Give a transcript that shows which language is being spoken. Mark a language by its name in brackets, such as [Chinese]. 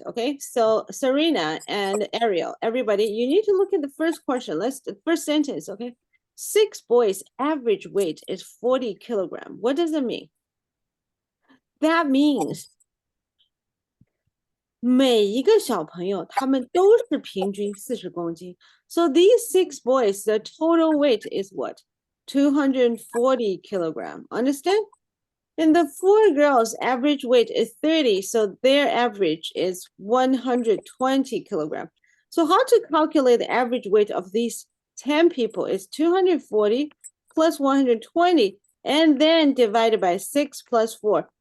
[English] Okay, so Serena and Ariel, everybody, you need to look at the first question. The first sentence. Okay, 6 boys' average weight is 40 kilogram. What does it mean? That means [Chinese] 每一个小朋友他们都是平均40公斤。 [English] So these 6 boys, the total weight is what? 240 kilogram. Understand? And the 4 girls' average weight is 30, so their average is 120 kilogram. So how to calculate the average weight of these 10 people is 240 plus 120, and then divided by 6 plus 4.